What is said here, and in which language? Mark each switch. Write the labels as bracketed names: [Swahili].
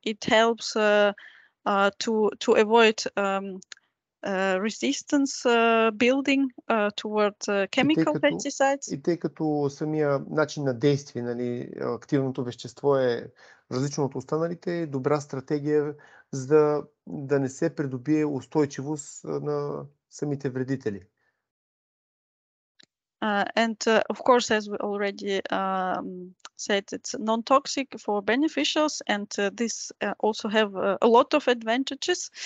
[English] It helps to avoid resistance building toward chemical pesticides. [Bulgarian] И тъй като самия начин на действие, нали, активното вещество е различно от останалите, добра стратегия за да не се придобие устойчивост на самите вредители. [English] And of course, as we already said, it's non-toxic for beneficials, and this also have a lot of advantages.